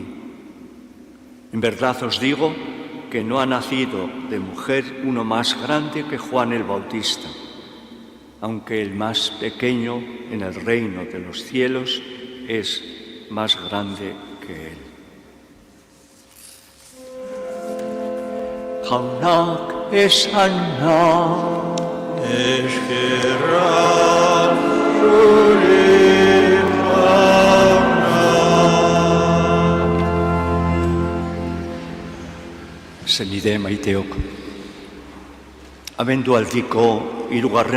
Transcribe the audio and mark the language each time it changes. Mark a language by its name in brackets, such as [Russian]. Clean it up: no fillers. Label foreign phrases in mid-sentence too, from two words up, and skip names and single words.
[Spanish] En verdad os digo que no ha nacido de mujer uno más grande que Juan el Bautista, aunque el más pequeño en el reino de los cielos es más grande que él. [Basque] Jaunak esana, Eskerrak zuri jauna. Zenide maiteok, abendualdiko 3.